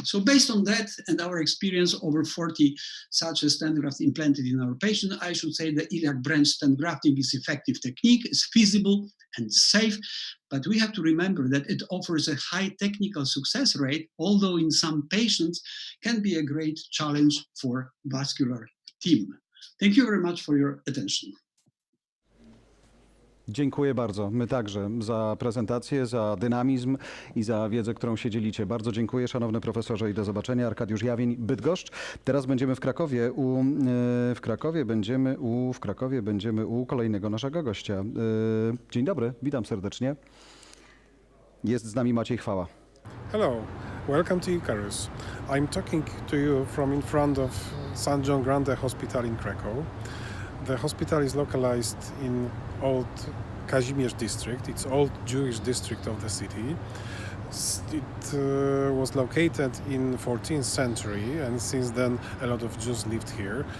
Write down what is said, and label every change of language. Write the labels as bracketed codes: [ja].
[en] So based on that and our experience, over 40 such a stent graft implanted in our patient, I should say the iliac branch stent grafting is effective technique, is feasible and safe, but we have to remember that it offers a high technical success rate, although in some patients can be a great challenge for vascular team. Thank you very much for your attention. [pl] Dziękuję bardzo. My także za prezentację, za dynamizm i za wiedzę, którą się dzielicie. Bardzo dziękuję, szanowny profesorze, i do zobaczenia. Arkadiusz Jawień, Bydgoszcz. Teraz będziemy w Krakowie. W Krakowie będziemy u kolejnego naszego gościa. Dzień dobry, witam serdecznie. Jest z nami Maciej Chwała. [en] Hello, welcome to Icarus. I'm talking to you from in front of St. John Grande Hospital in Krakow. The hospital is localized in Old Kazimierz district. It's old Jewish district of the city. It was located in 14th century, and since then a lot of Jews lived here.